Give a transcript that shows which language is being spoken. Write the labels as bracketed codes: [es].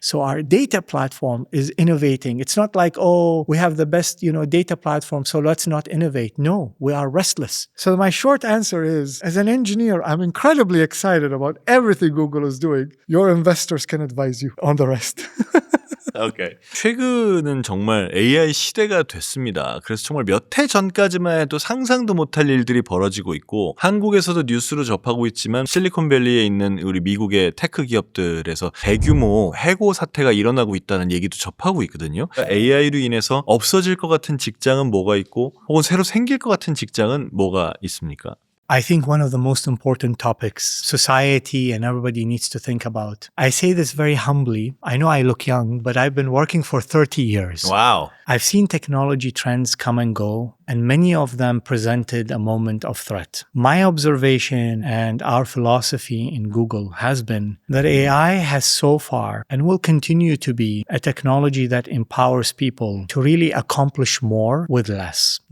[en] So our data platform is innovating. It's not like, oh, we have the best, data platform, so let's not innovate. No, we are restless. So my short answer is, as an engineer, I'm incredibly excited about everything Google is doing. Your investors can advise you on the rest. 오케이. [ko] 최근은 정말 AI 시대가 됐습니다. 그래서 정말 몇 해 전까지만 해도 상상도 못할 일들이 벌어지고 있고 한국에서도 뉴스로 접하고 있지만 실리콘밸리에 있는 우리 미국의 테크 기업들에서 대규모 해고 사태가 일어나고 있다는 얘기도 접하고 있거든요. AI로 인해서 없어질 것 같은 직장은 뭐가 있고 혹은 새로 생길 것 같은 직장은 뭐가 있습니까? [en] I think one of the most important topics society and everybody needs to think about. I say this very humbly. I know I look young, but I've been working for 30 years. Wow. I've seen technology trends come and go, and many of them presented a moment of threat. My observation and our philosophy in Google has been that AI has so far and will continue to be a technology that empowers people to really accomplish more with less.